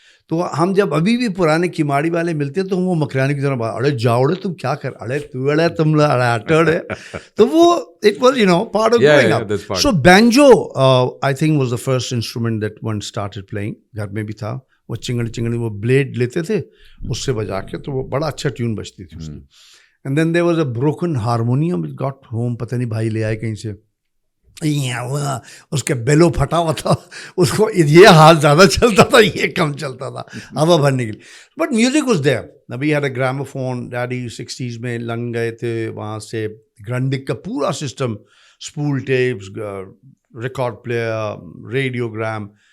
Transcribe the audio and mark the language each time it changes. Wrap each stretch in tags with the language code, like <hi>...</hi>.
<ur>تو ہم جب ابھی بھی پرانے کماڑی والے ملتے ہیں تو وہ مکرانی کی طرح اڑے جاؤڑے تم کیا کر اڑے تو اڑے تم اڑے تو وہ</ur> <en>It was you know part of growing up. So banjo I think was the first instrument that one started playing.</en> <ur>گھر میں بھی تھا وہ چنگڑی وہ بلیڈ لیتے تھے اس سے بجا کے تو وہ بڑا اچھا ٹیون بجتی تھی اس کی.</ur> <en>And then there was a broken harmonium which got home.</en> <ur>پتہ نہیں بھائی لے آئے کہیں سے, اس کے بیلو پھٹا ہوا تھا, اس کو یہ حال زیادہ چلتا تھا یہ کم چلتا تھا ہوا بھرنے کے لیے.</ur> <en>But music was there.</en> <ur>ابھی had a gramophone. Daddy 60s میں لنگ گئے تھے وہاں سے. گرانڈک کا پورا system, spool tapes, record player, ریڈیوگرام.</ur>